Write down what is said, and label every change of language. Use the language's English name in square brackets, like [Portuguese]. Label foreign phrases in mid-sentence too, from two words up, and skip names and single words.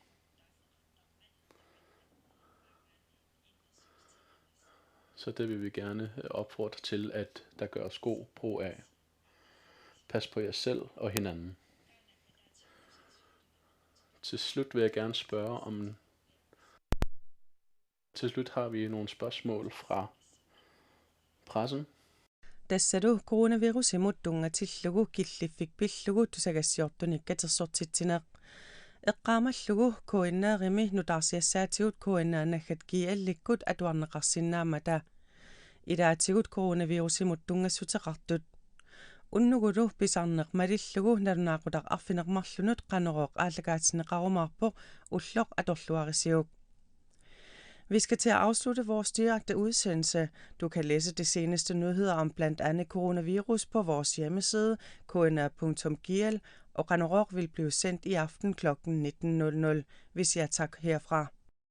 [Danish] Så det vil vi gerne opfordre til, at der gøres god brug af. Pas på jer selv og hinanden. Til slut vil jeg gerne spørge om... Til slut har vi nogle spørgsmål fra pressen. [Kalaallisut] Tassadu coronavirusimuttungatillugu killiffikpillugu tusagassiortunikkatersortitsineq eqqaamallugu kuinnaarimi nutarsiassaatigut kuinnaanaggat kiallikkut atuarneqarsinnaamata ilaatigut coronavirusimuttungassutеqartut unnugulu pisarneq malillugu nalunaaqutaq arfineqmarlunut qaneroq aallakaatineqarumaarpoq ulloq atorluarisiuk. [Danish] Vi skal til at afslutte vores direkte udsendelse. Du kan læse de seneste nyheder om blandt andet coronavirus på vores hjemmeside kna.gl, og Qanorooq vil blive sendt i aften kl. 19.00. Vi siger tak herfra.